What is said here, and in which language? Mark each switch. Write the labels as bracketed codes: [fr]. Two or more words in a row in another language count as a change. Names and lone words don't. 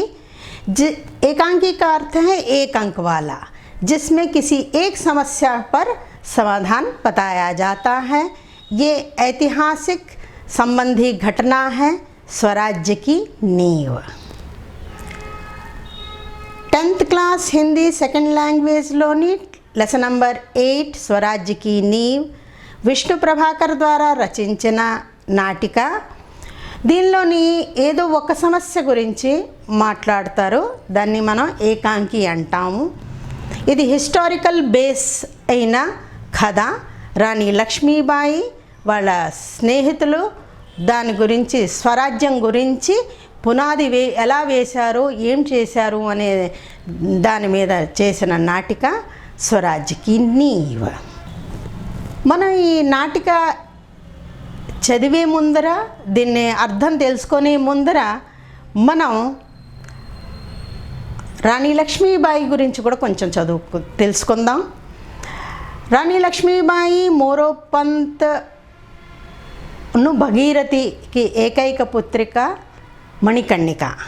[hi] एकांकी का अर्थ है एक अंक वाला, जिसमें किसी एक समस्या पर समाधान बताया जाता है। ये ऐतिहासिक संबंधी घटना है स्वराज्य की नींव। [en] 10th class Hindi second language लोनी lesson number 8 స్వరాజ్య की नींव విష్ణు ప్రభాకర్ [te] ద్వారా రచించిన నాటిక। దీనిలోని ఏదో ఒక సమస్య గురించి మాట్లాడతారు, దాన్ని మనం ఏకాంకి అంటాము। ఇది [en] historical base [te] అయిన కథ। రాణి లక్ష్మీబాయి వాళ్ళ స్నేహితులు దాని గురించి స్వరాజ్యం గురించి పునాది ఎలా వేశారు, ఏం చేశారు అనే దాని మీద చేసిన నాటిక స్వరాజ్య की नींव। మనం ఈ నాటిక చదివే ముందర, దీన్ని అర్థం తెలుసుకునే ముందర మనం రాణి లక్ష్మీబాయి గురించి కూడా కొంచెం తెలుసుకుందాం। రాణి లక్ష్మీబాయి మోరోపంత్ను భగీరథికి ఏకైక పుత్రిక మణికర్ణిక।